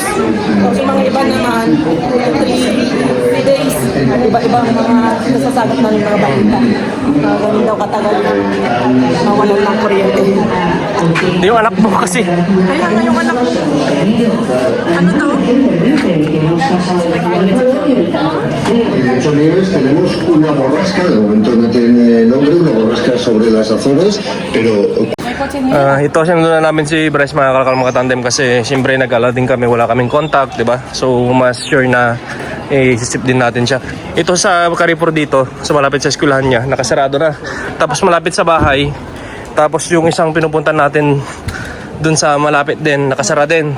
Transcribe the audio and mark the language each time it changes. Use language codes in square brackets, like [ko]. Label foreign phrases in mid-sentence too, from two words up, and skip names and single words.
[tl] Tapos yung mga iba naman, 3 days. Iba-iba ang mga nasasagot namin mga balita. Ganun daw katagal yung mawalan ng kuryente. Hindi yung anak mo kasi. Kaya nga yung anak. Ano to? [es] En estos niveles tenemos una borrasca, de momento no tiene nombre, una borrasca sobre las Azores, pero [tl] Ito sinundo na namin si Bryce mga kalakal mga tandem kasi siyempre nag-alala din kami, wala kaming contact, di ba? So mas sure na isisip din natin siya. Ito sa Carrefour dito, sa malapit sa eskwelahan niya, nakasarado na. Tapos malapit sa bahay, tapos yung isang pinupuntan natin dun sa malapit din, nakasara din.